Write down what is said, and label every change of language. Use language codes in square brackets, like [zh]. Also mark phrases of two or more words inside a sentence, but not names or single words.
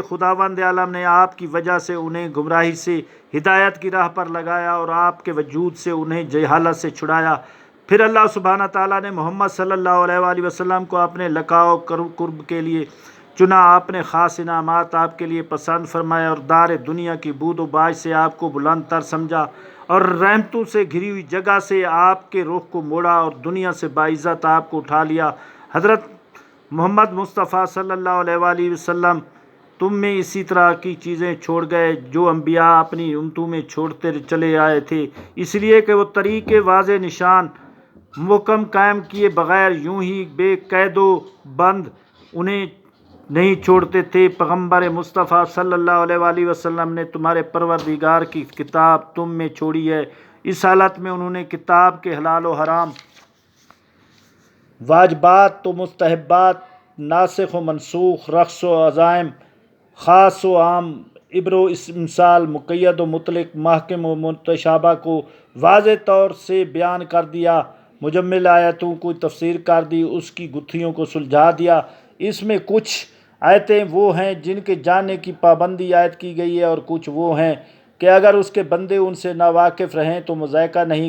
[ur] خداوند عالم نے آپ کی وجہ سے انہیں گمراہی سے ہدایت کی راہ پر لگایا اور آپ کے وجود سے انہیں جہالت سے چھڑایا۔ پھر اللہ سبحانہ تعالیٰ نے محمد صلی اللہ علیہ وآلہ وسلم کو اپنے لقاء و قرب کے لیے چنا، اپنے خاص انعامات آپ کے لیے پسند فرمائے اور دار دنیا کی بود و باش سے آپ کو بلند تر سمجھا اور رحمتوں سے گھری ہوئی جگہ سے آپ کے رخ کو موڑا اور دنیا سے باعزت آپ کو اٹھا لیا۔ حضرت محمد مصطفیٰ صلی اللہ علیہ وآلہ وسلم تم میں اسی طرح کی چیزیں چھوڑ گئے جو انبیاء اپنی امتوں میں چھوڑتے چلے آئے تھے، اس لیے کہ وہ طریقے واضح نشان محکم قائم کیے بغیر یوں ہی بے قید و بند انہیں نہیں چھوڑتے تھے۔ پیغمبر مصطفیٰ صلی اللہ علیہ وآلہ وسلم نے تمہارے پروردگار کی کتاب تم میں چھوڑی ہے، اس حالت میں انہوں نے کتاب کے حلال و حرام، واجبات و مستحبات، ناسخ و منسوخ، رخص و عزائم، خاص و عام، عبر و امثال، مقید و مطلق، محکم و متشابہ کو واضح طور سے بیان کر دیا، مجمل آیتوں کو تفسیر کر دی، اس کی گتھیوں کو سلجھا دیا۔ اس میں کچھ آیتیں وہ ہیں جن کے جاننے کی پابندی عائد کی گئی ہے اور کچھ وہ ہیں کہ اگر اس کے بندے ان سے ناواقف رہیں تو مذائقہ نہیں۔